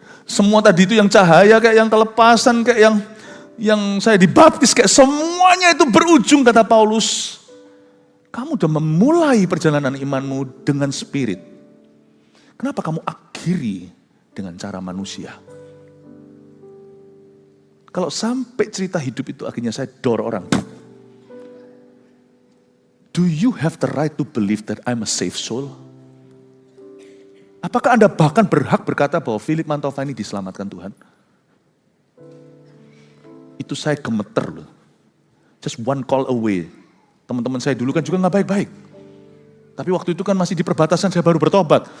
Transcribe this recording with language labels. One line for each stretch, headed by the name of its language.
Indonesian: Semua tadi itu yang cahaya kayak yang kelepasan kayak yang saya dibaptis kayak semuanya itu berujung kata Paulus. Kamu udah memulai perjalanan imanmu dengan spirit. Kenapa kamu akhiri dengan cara manusia? Kalau sampai cerita hidup itu akhirnya saya dorong orang.
English: Do you have the right to believe that I'm a safe soul?
Indonesian: Apakah Anda bahkan berhak berkata bahwa Philip Mantova ini diselamatkan Tuhan? Itu saya gemeter loh.
English: Just one call away.
Indonesian: Teman-teman saya dulu kan juga gak baik-baik. Tapi waktu itu kan masih di perbatasan, saya baru bertobat.